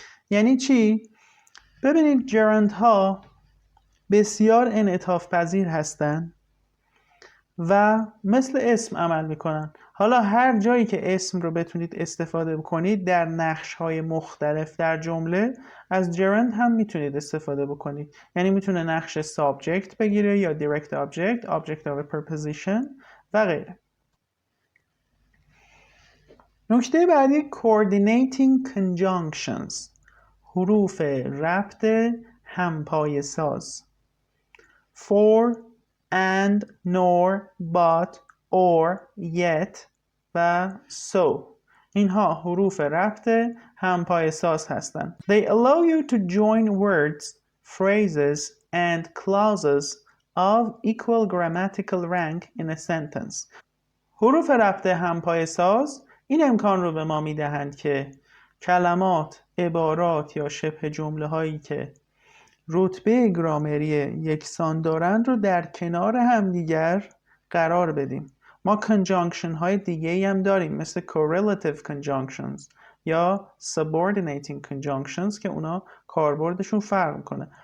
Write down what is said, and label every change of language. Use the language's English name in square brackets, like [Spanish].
[Persian] یعنی چی؟ ببینید gerund ها بسیار انعطاف پذیر هستند و مثل اسم عمل میکنن. حالا هر جایی که اسم رو بتونید استفاده بکنید در نقش های مختلف در جمله از gerund هم میتونید استفاده بکنید. یعنی میتونه نقش subject بگیره یا [English] direct object, object of a preposition [Persian] و غیره. نکته بعدی coordinating conjunctions. حروف ربط همپایه ساز. [English] for, and, nor, but, or, yet و so. [Persian] اینها حروف ربط همپایه ساز هستند. [English] They allow you to join words, phrases, and clauses of equal grammatical rank in a sentence. [Persian] حروف ربط همپایه ساز این امکان رو به ما میدهند که کلمات، عبارات یا شبه جمله هایی که رتبه گرامری یکسان دارند رو در کنار همدیگر قرار بدیم. ما conjunction های دیگه هم داریم مثل correlative conjunctions یا subordinating conjunctions که اونا کاربردشون فرق میکنه.